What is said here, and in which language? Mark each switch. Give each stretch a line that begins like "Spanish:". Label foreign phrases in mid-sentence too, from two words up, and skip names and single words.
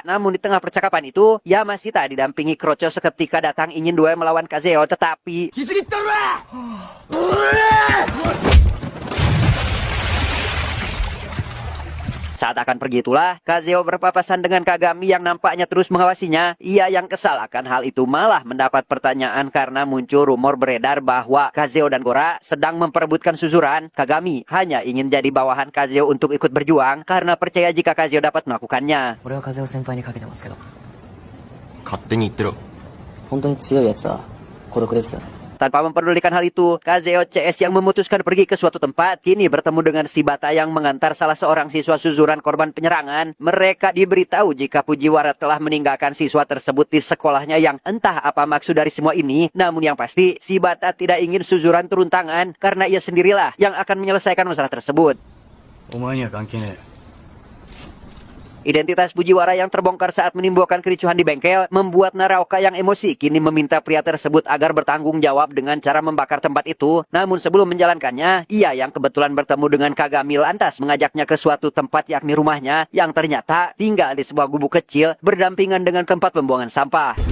Indonesian: Namun di tengah percakapan itu, Yamashita didampingi Krocho seketika datang ingin duel melawan Kazeo, tetapi saat akan pergi itulah, Kazeo berpapasan dengan Kagami yang nampaknya terus mengawasinya. Ia yang kesal akan hal itu malah mendapat pertanyaan karena muncul rumor beredar bahwa Kazeo dan Gora sedang memperebutkan Suzuran. Kagami hanya ingin jadi bawahan Kazeo untuk ikut berjuang karena percaya jika Kazeo dapat melakukannya.
Japanese: 俺は風を先輩にかけてますけど、勝手に言ってろ。本当に強いやつは孤独ですよね。
Indonesian: Tanpa memperdulikan hal itu, Kazeo CS yang memutuskan pergi ke suatu tempat kini bertemu dengan Shibata yang mengantar salah seorang siswa Suzuran korban penyerangan. Mereka diberitahu jika Fujiwara telah meninggalkan siswa tersebut di sekolahnya yang entah apa maksud dari semua ini. Namun yang pasti, Shibata tidak ingin Suzuran turun tangan karena ia sendirilah yang akan menyelesaikan masalah tersebut.
Japanese: お前には関係ねえ。
Indonesian: Identitas Fujiwara yang terbongkar saat menimbulkan kericuhan di bengkel membuat Naraoka yang emosi kini meminta pria tersebut agar bertanggung jawab dengan cara membakar tempat itu. Namun sebelum menjalankannya, ia yang kebetulan bertemu dengan Kagami lantas mengajaknya ke suatu tempat yakni rumahnya yang ternyata tinggal di sebuah gubuk kecil berdampingan dengan tempat pembuangan sampah.